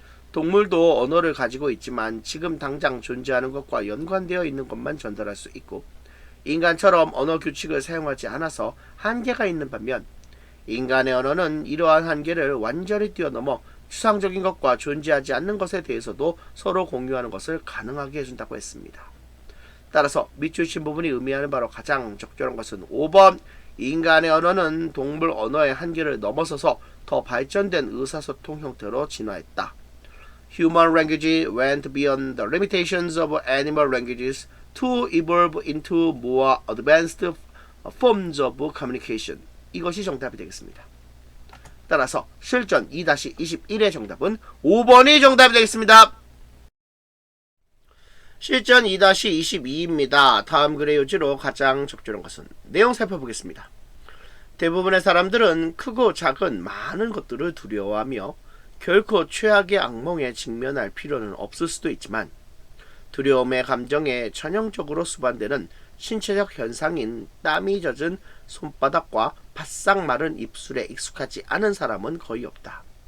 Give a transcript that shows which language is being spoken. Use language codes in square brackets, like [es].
[ko] 동물도 언어를 가지고 있지만 지금 당장 존재하는 것과 연관되어 있는 것만 전달할 수 있고, 인간처럼 언어 규칙을 사용하지 않아서 한계가 있는 반면, 인간의 언어는 이러한 한계를 완전히 뛰어넘어 추상적인 것과 존재하지 않는 것에 대해서도 서로 공유하는 것을 가능하게 해준다고 했습니다. 따라서 밑줄 친 부분이 의미하는 바로 가장 적절한 것은 5번, 인간의 언어는 동물 언어의 한계를 넘어서서 더 발전된 의사소통 형태로 진화했다. [en] Human language went beyond the limitations of animal languages to evolve into more advanced forms of communication. [ko] 이것이 정답이 되겠습니다. 따라서 실전 2-21의 정답은 5번이 정답이 되겠습니다. 실전 2-22입니다. 다음 글의 요지로 가장 적절한 것은, 내용 살펴보겠습니다. 대부분의 사람들은 크고 작은 많은 것들을 두려워하며 결코 최악의 악몽에 직면할 필요는 없을 수도 있지만, 두려움의 감정에 전형적으로 수반되는 신체적 현상인 땀이 젖은 손바닥과 바싹 마른 입술에 익숙하지 않은 사람은 거의 없다.